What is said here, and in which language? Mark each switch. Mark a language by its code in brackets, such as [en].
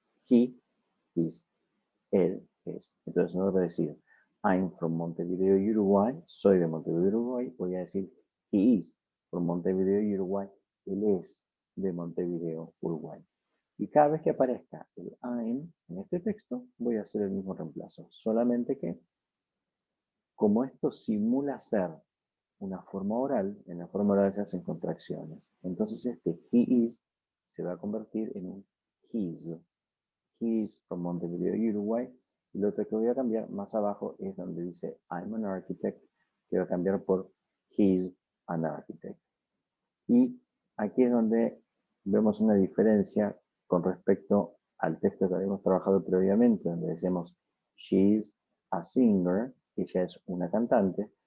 [en] He is, [es] él es. Entonces no voy a decir [en] I'm from Montevideo, Uruguay, [es] soy de Montevideo, Uruguay, voy a decir [en] he is from Montevideo, Uruguay, [es] él es de Montevideo, Uruguay. Y cada vez que aparezca el I'm en este texto, voy a hacer el mismo reemplazo. Solamente que, como esto simula ser una forma oral, en la forma oral se hacen contracciones. Entonces este [en] he is [es] se va a convertir en un his. [en] He is from Montevideo, Uruguay. [es] Y lo otro que voy a cambiar más abajo es donde dice [en] I'm an architect, [es] que voy a cambiar por [en] he's an architect. [es] Y aquí es donde vemos una diferencia con respecto al texto que habíamos trabajado previamente, donde decíamos [en] she's a singer, [es] ella es una cantante.